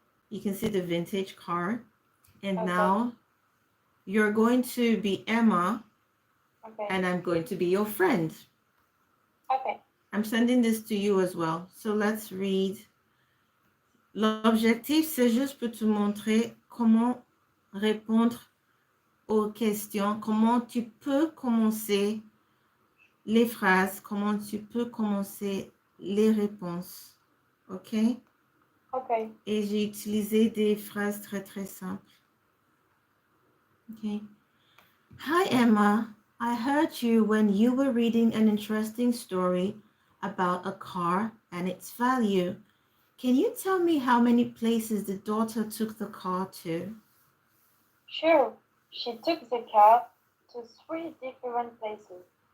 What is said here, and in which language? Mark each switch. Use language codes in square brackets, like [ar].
[en] You can see the vintage car. And Okay. now you're going to be Emma. Okay. And I'm going to be your friend. Okay. I'm sending this to you as well. So let's read. [fr] L'objectif, c'est juste pour te montrer comment répondre aux questions, comment tu peux commencer les phrases, comment tu peux commencer les réponses. [en] OK? Okay. [fr] Et j'ai utilisé des phrases très, très simples. [en] OK? Hi, Emma. I heard you when you were reading an interesting story about a car and its value. Can you tell me how many places the daughter took the car to? Sure. She took the car to 3 different places.